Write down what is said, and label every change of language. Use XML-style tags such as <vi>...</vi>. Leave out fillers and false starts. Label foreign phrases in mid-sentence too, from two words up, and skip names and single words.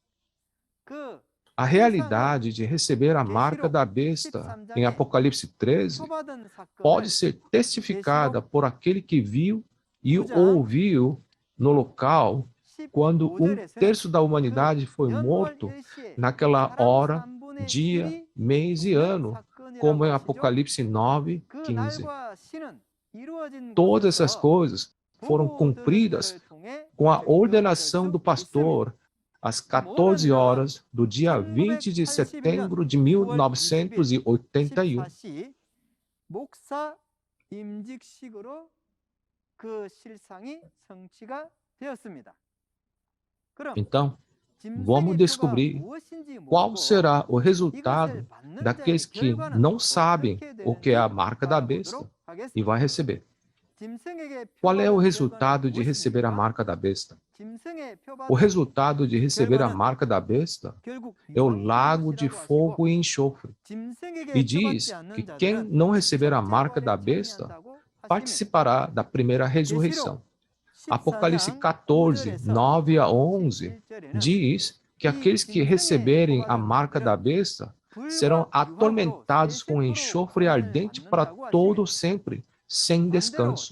<pt>A realidade de receber a marca da besta em Apocalipse 13 pode ser testificada por aquele que viu e ouviu no local quando 1/3 da humanidade foi morto naquela hora, dia, mês e ano, como em Apocalipse 9, 15. Todas essas coisas foram cumpridas com a ordenação do pastor às 14 horas do dia 20 de setembro de 1981.</pt> <ko>목사 임직식으로 그 실상이 성취가 되었습니다. 그럼</ko> <pt>Então,</pt> <ko>짐승의</ko> <pt>vamos</pt> <ko>표가</ko> <pt>descobrir</pt> <ko>무엇인지</ko> <pt>qual</pt> <ko>묻고</ko> <pt>será o</pt> <ko>이것을</ko> <pt>resultado</pt> <ko>받는</ko> <pt>daqueles</pt> <ko>자의</ko> <pt>que</pt> <ko>결과는</ko> <pt>não sabem</pt> <ko>어떻게</ko> <pt>o que é a</pt> <ko>되는지</ko> <pt>marca da besta</pt> <ko>알아보도록</ko> <pt>e vai</pt> <ko>하겠습니다.</ko> <pt>receber.</pt> <ko>짐승에게</ko> <pt>Qual é o</pt> <ko>표받은</ko> <pt>resultado</pt> <ko>결과는</ko> <pt>de receber a</pt> <ko>무엇입니까?</ko> <pt>marca da besta?</pt> <ko>짐승의</ko> <pt>O</pt> <ko>표받은</ko> <pt>resultado de receber a</pt> <ko>결과는</ko> <pt>marca da besta</pt> <ko>결국</ko> <pt>é o lago de</pt> <ko>유황불못이라고 하시고</ko> <pt>fogo e enxofre.</pt> <ko>짐승에게</ko> <pt>E</pt> <ko>표받지</ko> <pt>diz</pt> <ko>않는</ko> <pt>que quem</pt> <ko>자들은</ko> <pt>não receber a</pt> <ko>첫째</ko> <pt>marca</pt> <ko>부활에</ko> <pt>da besta</pt> <ko>참여한다고 하십니다.</ko> <pt>participará da primeira ressurreição. Apocalipse 14, 9 a 11 diz que aqueles que receberem a marca da besta serão atormentados com enxofre ardente para todo sempre, sem descanso.</pt>